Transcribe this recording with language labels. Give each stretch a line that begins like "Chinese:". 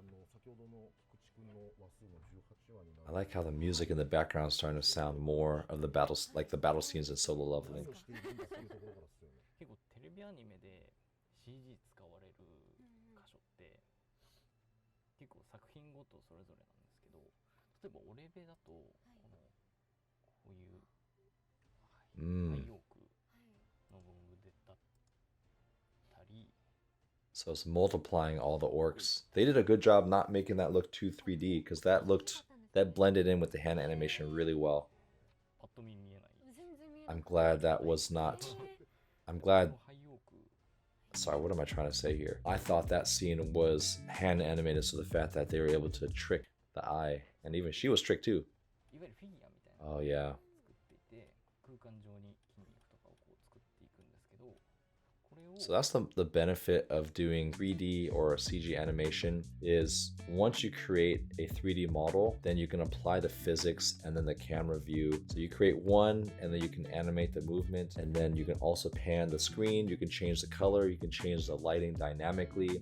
Japanese: 先ほどの菊池君の話数の18話にな
English: I like how the music in the background is starting to sound more of the battles, like the battle scenes in Solo Leveling.
Japanese: 話をしていくんだというところからですよね。結構テレビアニメで CG 使われる箇所って結構作品ごとそれぞれなんですけど、例えばオレベだと、こういう、 Mm. 太陽区の部分でだったり、
English: So it's multiplying all the orcs. They did a good job not making that look too 3D because that blended in with the hand animation really well.
Japanese: パッと見見えない。全然見えない。
English: I'm glad that was not. I'm glad.
Japanese: 太陽区
English: Sorry, what am I trying to say here? I thought that scene was hand animated, so the fact that they were able to trick the eye, and even she was tricked too.
Japanese: いわゆるフィギュアみたいな
English: Oh yeah.
Japanese: 作っていて、空間上に筋肉とかをこう作っていくんですけど、
English: So that's the benefit of doing 3D or CG animation is once you create a 3D model, then you can apply the physics and then the camera view. So you create one and then you can animate the movement, and then you can also pan the screen, you can change the color, you can change the lighting dynamically.